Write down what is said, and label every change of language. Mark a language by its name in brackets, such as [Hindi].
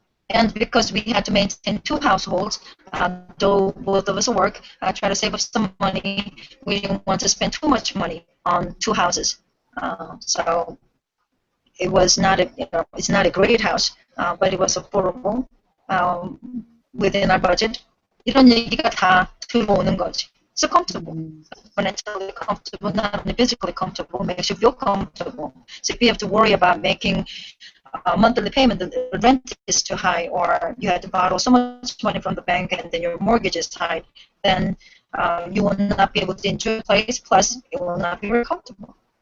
[English] And because we had to maintain 2 households, though both of us work, try to save up some money. We didn't want to spend too much money on 2 houses. So it was not it's not a great house, but it was affordable within our budget. [Korean] 이런 얘기가 다 들어오는 거지. [English] So comfortable. Financially comfortable, not only physically comfortable, makes you feel comfortable. So if you have to worry about making a monthly payment, the rent is too high, or you had to borrow so much money from the bank and then your mortgage is high, then you will not be able to enjoy the place, plus it will not be very comfortable.